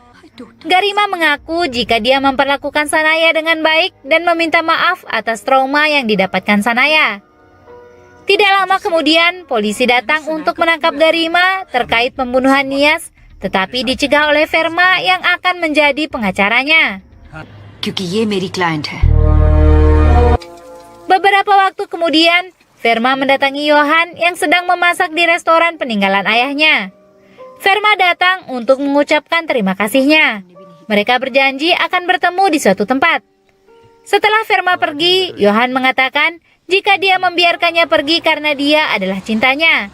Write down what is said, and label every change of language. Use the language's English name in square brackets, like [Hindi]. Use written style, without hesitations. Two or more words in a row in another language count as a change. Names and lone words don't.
[Indonesian] Garima mengaku jika dia memperlakukan Sanaya dengan baik dan meminta maaf atas trauma yang didapatkan Sanaya. Tidak lama kemudian, polisi datang untuk menangkap Garima terkait pembunuhan Nias, tetapi dicegah oleh Verma yang akan menjadi pengacaranya. [Hindi] क्योंकि ये मेरी क्लाइंट है। [Indonesian] Beberapa waktu kemudian, Verma mendatangi Johan yang sedang memasak di restoran peninggalan ayahnya. Verma datang untuk mengucapkan terima kasihnya. Mereka berjanji akan bertemu di suatu tempat. Setelah Verma pergi, Johan mengatakan jika dia membiarkannya pergi karena dia adalah cintanya.